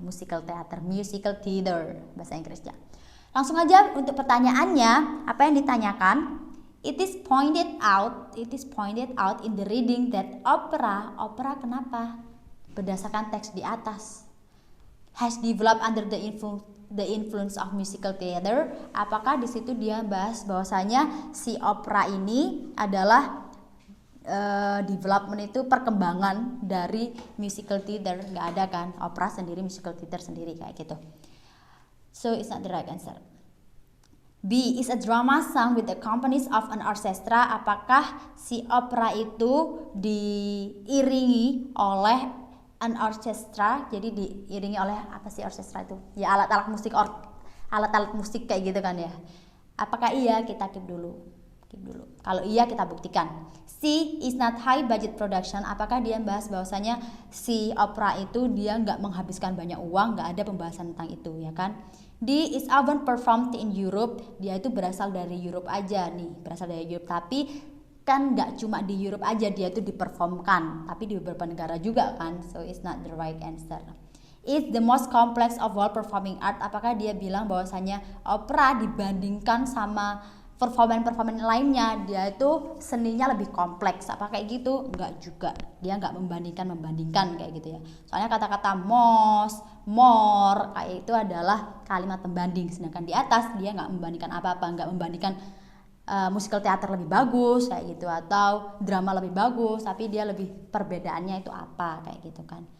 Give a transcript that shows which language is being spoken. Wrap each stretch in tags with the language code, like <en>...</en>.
<id>Musical theater bahasa Inggrisnya. Langsung aja untuk pertanyaannya, apa yang ditanyakan?</id> <en>It is pointed out in the reading that opera kenapa? Berdasarkan teks di atas. Has developed under the influence of musical theater.</en> <id>Apakah di situ dia bahas bahwasanya si opera ini adalah development itu perkembangan dari musical theater? Nggak ada kan, opera sendiri, musical theater sendiri kayak gitu.</id> <en>So it's not the right answer. B is a drama sung with the accompanies of an orchestra.</en> <id>Apakah si opera itu diiringi oleh an orchestra? Jadi diiringi oleh apa sih orchestra itu? Ya alat-alat musik kayak gitu kan ya. Apakah iya? Kita keep dulu. Kalau iya kita buktikan.</id> <en>C is not high budget production.</en> <id>Apakah dia bahas bahwasanya si opera itu dia nggak menghabiskan banyak uang, nggak ada pembahasan tentang itu ya kan. D is often performed in Europe. Dia itu berasal dari Europe aja nih, tapi kan nggak cuma di Europe aja dia itu diperformkan, tapi di beberapa negara juga kan.</id> <en>So it's not the right answer. It's the most complex of all performing art.</en> <id>Apakah dia bilang bahwasanya opera dibandingkan sama performan lainnya dia itu seninya lebih kompleks? Apa kayak gitu? Enggak juga. Dia enggak membandingkan kayak gitu ya. Soalnya kata-kata most, more kayak itu adalah kalimat pembanding, sedangkan di atas dia enggak membandingkan apa-apa, enggak membandingkan musical theater lebih bagus kayak gitu atau drama lebih bagus, tapi dia lebih perbedaannya itu apa kayak gitu kan.</id>